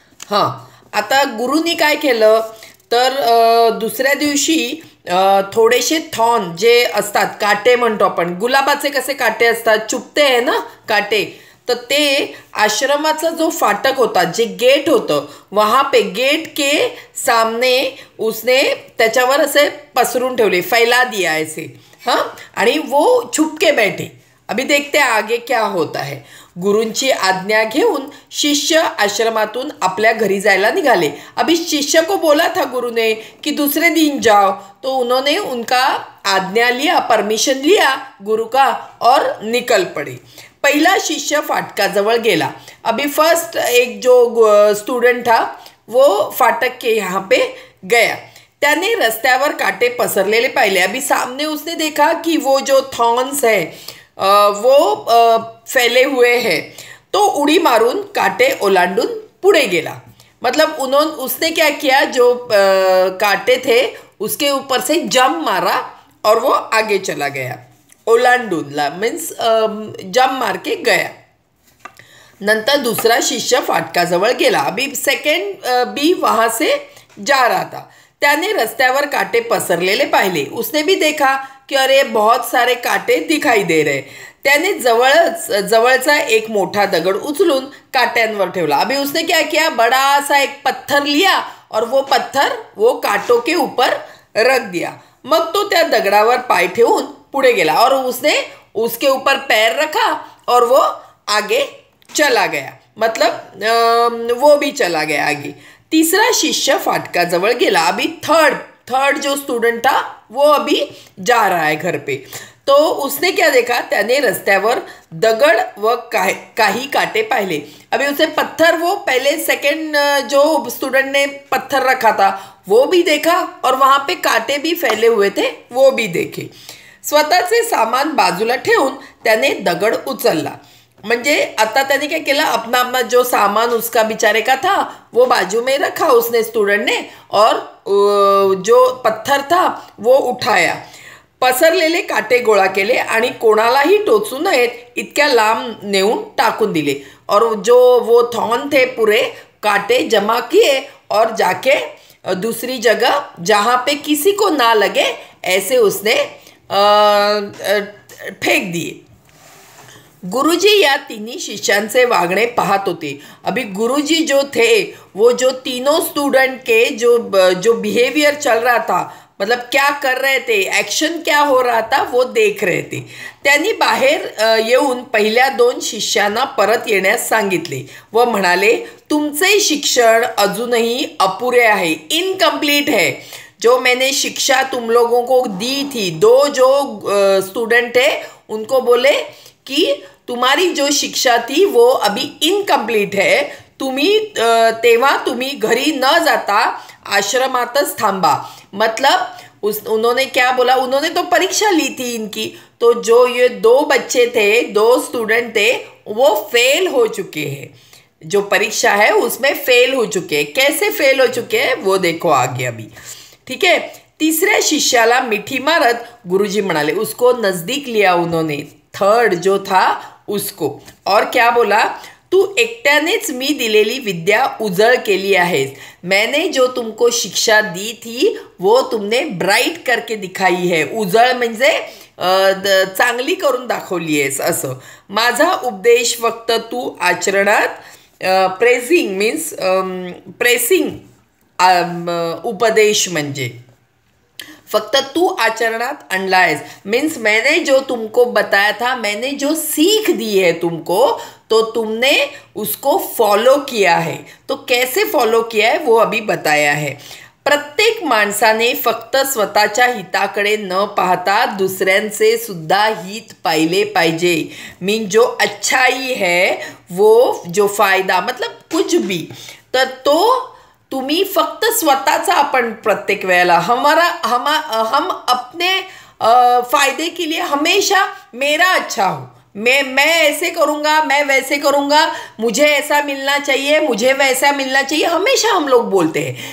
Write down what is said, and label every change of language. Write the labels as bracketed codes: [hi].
[mr] हां, आता गुरुनी काय केलं तर दुसऱ्या दिवशी थोडेसे थॉर्न जे असतात, काटे म्हणतो आपण, गुलाबाचे कसे काटे असतात, चुपते आहे ना काटे, तर ते आश्रमाचा जो फाटक होता, जे गेट होतं, [hi] वहाँ पे गेट के सामने उसने [mr] त्याच्यावर असे पसरून ठेवले, [hi] फैला दिया ऐसे. हाँ, आणि वो छुप के बैठे. अभी देखते हैं आगे क्या होता है. [mr] गुरूंची आज्ञा घेऊन शिष्य आश्रमातून आपल्या घरी जायला निघाले. [hi] अभी शिष्य को बोला था गुरु ने कि दूसरे दिन जाओ, तो उन्होंने उनका आज्ञा लिया, परमिशन लिया गुरु का और निकल पड़े. [mr] पहिला शिष्य फाटकाजवळ गेला. [hi] अभी फर्स्ट एक जो स्टूडेंट था वो फाटक के यहाँ पे गया. [mr] त्याने रस्त्यावर काटे पसरलेले पाहिले. [hi] अभी सामने उसने देखा कि वो जो थॉर्न्स है वो फैले हुए हैं. [mr] तो उड़ी मारून काटे ओलांडून पुढे गेला. [hi] मतलब उसने क्या किया, जो काटे थे उसके ऊपर से जंप मारा और वो आगे चला गया. ओलांडून ला मीन्स जंप मार के गया. [mr] नंतर दूसरा शिष्य फाटकाजवळ गेला. [hi] अभी सेकंड भी वहाँ से जा रहा था. [mr] त्याने रस्त्यावर काटे पसरलेले पाहिले. [hi] उसने भी देखा कि अरे बहुत सारे काटे दिखाई दे रहे. [mr] त्याने जवळचा एक मोठा दगड उचलून काट्यांवर ठेवला. [hi] अभी उसने क्या किया, बड़ा सा एक पत्थर लिया और वो पत्थर वो काटों के ऊपर रख दिया. [mr] मग तो त्या दगडावर पाय ठेवून पुढे गेला [hi] और उसने उसके ऊपर पैर रखा और वो आगे चला गया. मतलब वो भी चला गया आगे. [mr] तीसरा शिष्य फाटकाजवळ गेला. [hi] अभी थर्ड जो स्टूडेंट था वो अभी जा रहा है घर पे. तो उसने क्या देखा, [mr] त्याने रस्त्यावर दगड व काही काटे पाहिले. [hi] अभी उसे पत्थर, वो पहले सेकंड जो स्टूडेंट ने पत्थर रखा था वो भी देखा और वहाँ पे काटे भी फैले हुए थे वो भी देखे. [mr] स्वतःचे सामान बाजूला ठेवून त्याने दगड उचलला. म्हणजे आता त्याने [hi] क्या किया, अपना अपना जो सामान उसका बेचारे का था वो बाजू में रखा उसने, स्टूडेंट ने, और जो पत्थर था वो उठाया. [mr] पसरलेले काटे गोळा केले आणि कोणालाही टोचू नयेत इतक्या लांब नेऊन टाकून दिले. [hi] और जो वो थॉर्न थे पूरे काटे जमा किए और जाके दूसरी जगह जहाँ पे किसी को ना लगे ऐसे उसने फेक दिए. [mr] गुरुजी या तीनही शिष्यांचे वागणे पाहत होते. [hi] अभी गुरुजी जो थे वो जो तीनों स्टूडेंट के जो बिहेवियर चल रहा था, मतलब क्या कर रहे थे, ॲक्शन क्या हो रहा था वो देख रहे थे. [mr] त्यांनी बाहेर येऊन पहिल्या दोन शिष्यांना परत येण्यास सांगितले व म्हणाले, तुमचे शिक्षण अजूनही अपुरे आहे, [hi] इनकम्प्लीट है. जो मैंने शिक्षा तुम लोगों को दी थी, दो जो स्टूडेंट थे उनको बोले कि तुम्हारी जो शिक्षा थी वो अभी इनकम्प्लीट है. [mr] तुम्ही तेव्हा तुम्ही घरी न जाता आश्रमातच थांबा. [hi] मतलब उन्होंने क्या बोला, उन्होंने तो परीक्षा ली थी इनकी, तो जो ये दो बच्चे थे, दो स्टूडेंट थे, वो फेल हो चुके हैं. जो परीक्षा है उसमें फेल हो चुके हैं. कैसे फेल हो चुके हैं वो देखो आगे अभी. ठीक है. [mr] तीसऱ्या शिष्याला मिठी मारत गुरुजी म्हणाले, [hi] उसको नजदीक लिया उन्होंने, थर्ड जो था उसको, और क्या बोला, [mr] तू एकट्यानेच मी दिलेली विद्या उजळ केली आहेस. [hi] मैंने जो तुमको शिक्षा दी थी वो तुमने ब्राइट करके दिखाई है. [mr] उजळ म्हणजे चांगली करून दाखवली आहेस असं. माझा उपदेश फक्त तू आचरणात प्रेसिंग मीन्स प्रेसिंग उपदेश म्हणजे फक्त तू आचरणात आणला आहेस. [hi] मीन्स मैंने जो तुमको बताया था, मैंने जो सीख दी है तुमको, तो तुमने उसको फॉलो किया है. तो कैसे फॉलो किया है वो अभी बताया है. [mr] प्रत्येक माणसाने फक्त स्वतःच्या हिताकडे न पाहता दुसऱ्यांचे सुद्धा हित पाहिले पाहिजे. [hi] मीन जो अच्छाई है वो जो फायदा मतलब कुछ भी, [mr] तर तो तुम्ही फक्त स्वतःचा आपण प्रत्येक वेळेला [hi] हम अपने फ़ायदे के लिए हमेशा मेरा अच्छा हो, मैं ऐसे करूँगा, मैं वैसे करूँगा, मुझे ऐसा मिलना चाहिए, मुझे वैसा मिलना चाहिए, हमेशा हम लोग बोलते हैं.